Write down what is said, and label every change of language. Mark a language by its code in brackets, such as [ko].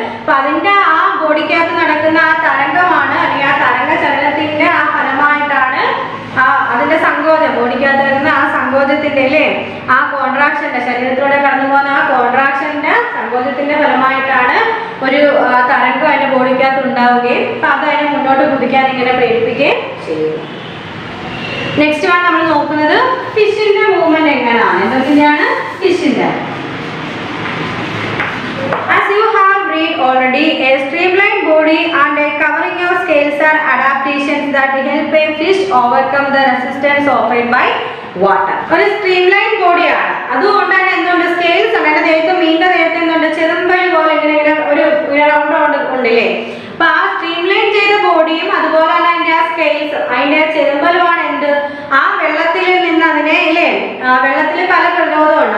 [ml] അപ്പൊ അതിന്റെ ആ ബോഡിക്കകത്ത് നടക്കുന്ന ആ തരംഗമാണ്, അല്ലെങ്കിൽ ആ തരംഗ ചലനത്തിന്റെ ആ ഫലമായിട്ടാണ് അതിന്റെ സങ്കോചം, ബോഡിക്കകത്ത് നടക്കുന്ന ആ സങ്കോചത്തിന്റെ ആ കോൺട്രാക്ഷന്റെ, ശരീരത്തിലൂടെ കടന്നു പോകുന്ന ആ കോൺട്രാക്ഷന്റെ സങ്കോചത്തിന്റെ ഫലമായിട്ടാണ് ഒരു തരംഗം അതിന്റെ ബോഡിക്കകത്ത് ഉണ്ടാവുകയും അപ്പൊ അത് അതിനെ മുന്നോട്ട് കുതിക്കാൻ ഇങ്ങനെ പ്രേരിപ്പിക്കുകയും ചെയ്യുന്നു. നെക്സ്റ്റ് ആണ് നമ്മൾ നോക്കുന്നത് ഫിഷിന്റെ മൂവ്മെന്റ് എങ്ങനെയാണ്. എന്തൊക്കെയാണ് ഫിഷിന്റെ? [en] As you have read already, a streamlined body and a covering of scales are adaptations that help a fish overcome the resistance offered by water. [ml] ഒരു സ്ട്രീംലൈൻ ബോഡിയാണ്, അതുകൊണ്ട് തന്നെ എന്തുണ്ട്? സ്കെയിൽസ് ഉണ്ട്. ദേഹത്ത് മീനിന്റെ ദേഹത്ത് എന്തുണ്ട്? ചെറുമ്പഴി പോലെ ഇങ്ങനെ ഒരു റൗണ്ട് ഉണ്ടല്ലേ? അപ്പൊ ആ സ്ട്രീംലൈൻ ചെയ്ത ബോഡിയും അതുപോലെ തന്നെ അതിന്റെ ആ സ്കെയിൽസ്, അതിന്റെ ചെറുമ്പലുമാണ് എന്ത്? ആ വെള്ളത്തിൽ നിന്ന് അതിനെ വെള്ളത്തിൽ പല പ്രതിരോധമുണ്ട്.